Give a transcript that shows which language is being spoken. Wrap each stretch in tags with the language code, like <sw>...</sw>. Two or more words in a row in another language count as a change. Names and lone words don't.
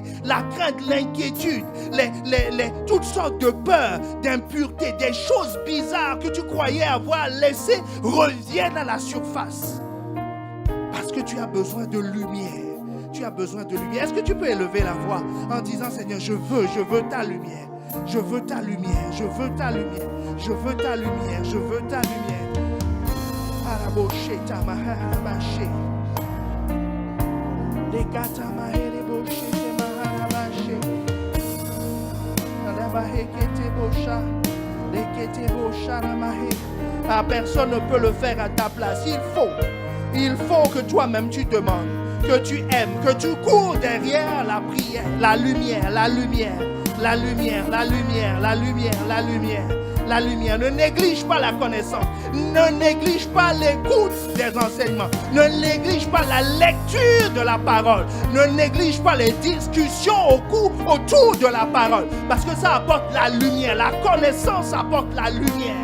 <fr>La crainte, l'inquiétude, toutes sortes de peurs, d'impureté, des choses bizarres que tu croyais avoir laissées reviennent à la surface. Parce que tu as besoin de lumière. Tu as besoin de lumière. Est-ce que tu peux élever la voix en disant, Seigneur, je veux ta lumière. Je veux ta lumière. Je veux ta lumière. Je veux ta lumière. Je veux ta lumière. Araboché tamaharabaché. Legata mahereboché temaharabaché. Arabahekete bosha. Lekete bosha ramahé. Ah, personne ne peut le faire à ta place. Il faut que toi-même tu demandes. Que tu aimes, que tu cours derrière la prière, la lumière, la lumière, la lumière, la lumière, la lumière, la lumière, la lumière. Ne néglige pas la connaissance, ne néglige pas l'écoute des enseignements, ne néglige pas la lecture de la parole, ne néglige pas les discussions autour de la parole, parce que ça apporte la lumière, la connaissance apporte la lumière.</fr>